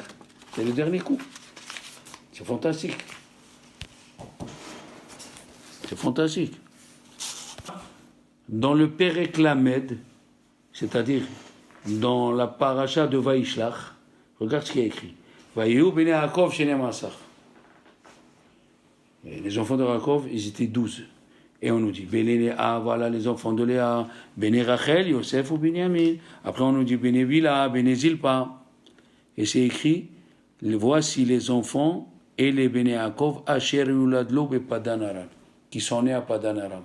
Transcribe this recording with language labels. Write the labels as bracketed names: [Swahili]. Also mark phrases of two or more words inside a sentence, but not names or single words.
[French] C'est le dernier coup. C'est fantastique. C'est fantastique. Dans le [Hebrew] פרק ל, [French] c'est-à-dire dans la paracha de Vaishlach, regarde ce qu'il y a écrit. [Hebrew] ויהיו בני יעקב שנים עשר. [French] Les enfants de Yaakov, ils étaient 12. Et on nous dit, [Hebrew] בני לאה, [French] voilà les enfants de Léa, [Hebrew] בני רחל, [French] Yosef ou Binyamin. Après on nous dit, [Hebrew] בני בלהה, בני זלפה. [French] Et c'est écrit, voici les enfants et les [Hebrew] בני יעקב, אשר יולד לו בפדן ארם, [French] qui sont nés à Padan Aram.